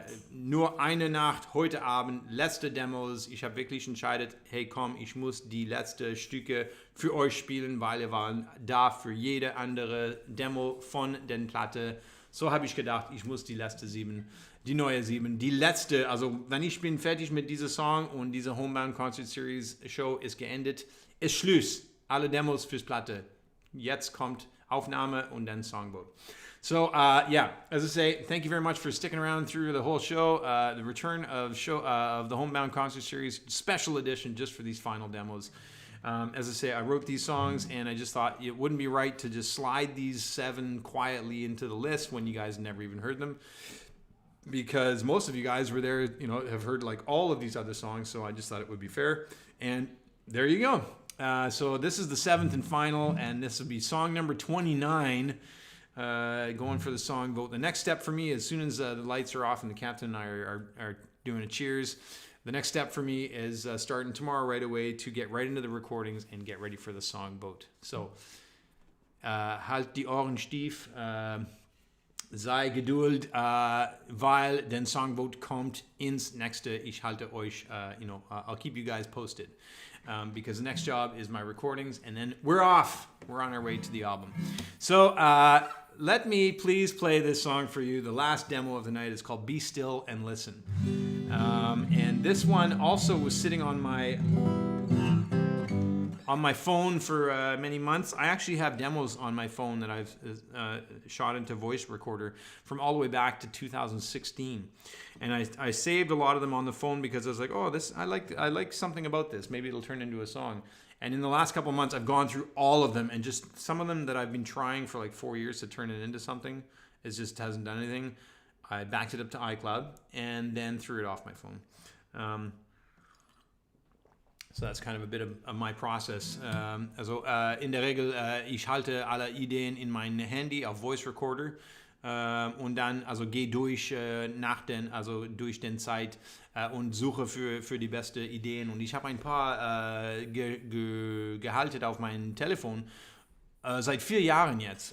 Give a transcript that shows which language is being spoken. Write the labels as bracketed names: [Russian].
[German] Nur eine Nacht, heute Abend, letzte Demos. Ich habe wirklich entscheidet, hey komm, ich muss die letzten Stücke für euch spielen, weil ihr waren da für jede andere Demo von den Platte. So habe ich gedacht, ich muss die letzte 7, die neue 7, die letzte, also wenn ich bin fertig mit diesem Song und diese Homebound Concert Series Show ist geendet, ist Schluss. Alle Demos fürs Platte. Jetzt kommt Aufnahme und dann Songboat. [English] So, yeah, as I say, thank you very much for sticking around through the whole show. The return of the Homebound Concert Series, special edition just for these final demos. As I say, I wrote these songs and I just thought it wouldn't be right to just slide these 7 quietly into the list when you guys never even heard them. Because most of you guys were there, you know, have heard like all of these other songs, so I just thought it would be fair. And there you go. So this is the 7th and final, and this will be song number 29, going for the song vote. The next step for me, as soon as the lights are off and the captain and I are doing a cheers, the next step for me is starting tomorrow right away to get right into the recordings and get ready for the song vote. So [German] halt die Ohren stief, sei Geduld, weil der Songboot kommt ins nächste. Ich halte euch, [English] I'll keep you guys posted. Because the next job is my recordings, and then we're off. We're on our way to the album. So let me please play this song for you. The last demo of the night is called Be Still and Listen. And this one also was sitting on my phone for many months. I actually have demos on my phone that I've shot into voice recorder from all the way back to 2016. And I saved a lot of them on the phone because I was like, oh, I like something about this. Maybe it'll turn into a song. And in the last couple of months, I've gone through all of them, and just some of them that I've been trying for like 4 years to turn it into something, it just hasn't done anything. I backed it up to iCloud and then threw it off my phone. So that's kind of a bit of my process. [German] Also in der Regel, ich halte alle Ideen in mein Handy auf Voice Recorder. Und dann gehe durch durch den Zeit und suche für die besten Ideen. Und ich habe ein paar gehalten auf mein Telefon seit 4 Jahren jetzt.